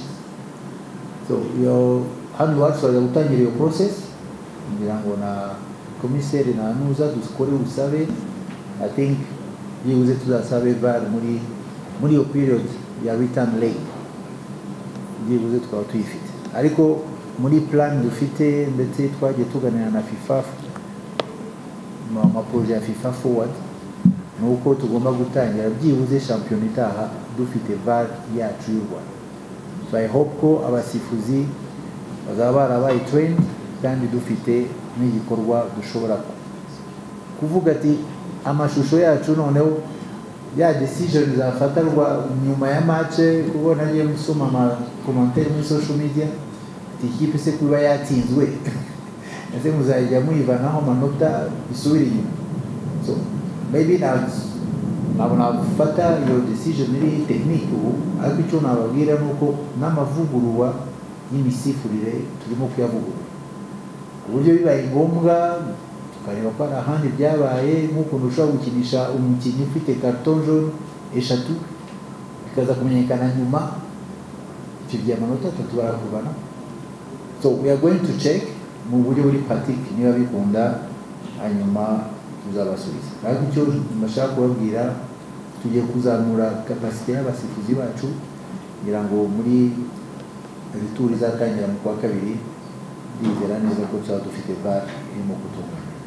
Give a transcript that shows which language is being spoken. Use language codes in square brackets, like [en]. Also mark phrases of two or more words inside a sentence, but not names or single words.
[rw] So hano iwacu turaza gutangira iyo process ngira ngo na komiseri na nuza dukore ubusabe. [en] I think [rw] byibuze tuzasabe VAR muri iyo period ya [en] return leg [rw] byibuze twaba tuyifite ariko muri plan dufite ndetse twagiye tuganira na FIFA amaproje ya FIFA forward nuko tugomba gutangira byibuze shampiyona itaha dufite VAR yacu y'u Rwanda. [en] So I hope [rw] ko abasifuzi bazaba barabaye trained kandi dufite n'igikorwa dushobora kuvuga ati amashusho yacu noneho ya decision zafatarwa nyuma ya match kuko nagiye gusoma ama commentaire muri [en] social media [rw] ikipe se kuba yatsinzwe ese muzajya muyivanaho amanota isubira inyuma. So maybe nabona gufata iyo decision iri technique ubu ariko icyo nababwira nuko n'amavugururwa y'imisifurire turimo kuyavugurura uburyo bibaye ngombwa tukareba ko ahandi byabaye nk'ukuntu ushobora gukinisha umukinnyi ufite [fr] carton jaune [rw] eshatu bikaza kumenyekana nyuma icyo gihe amanota atatu barakuvana. [en] So we are going to check [rw] mu buryo buri pratique niba bikunda hanyuma tuzabasubiza ariko icyo mbashaka kubabwira tugiye kuzamura capacity y'abasifuzi bacu ngira ngo muri retour izatangira mu kwa kabiri bizera neza ko tuzaba dufite VAR irimo gutunganya.